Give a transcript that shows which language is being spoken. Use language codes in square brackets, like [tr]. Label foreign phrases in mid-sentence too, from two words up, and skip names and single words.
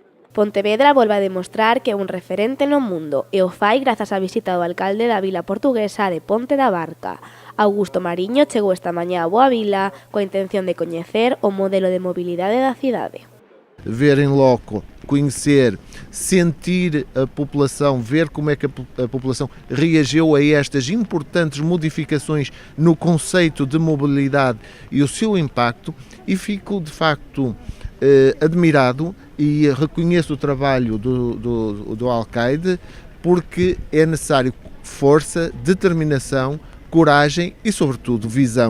[gl] Pontevedra volve a demostrar que é un referente no mundo e o fai grazas á visita do alcalde da vila portuguesa de Ponte da Barca. Augusto Mariño chegou esta mañá a Boa Vila coa intención de coñecer o modelo de mobilidade da cidade. [pt] Ver em loco, conhecer, sentir a população, ver como é que a população reagiu a estas importantes modificações no conceito de mobilidade e o seu impacto, e fico de facto admirado e reconheço o trabalho do alcaide, porque é necessário força, determinação, coragem e, sobretudo, visão.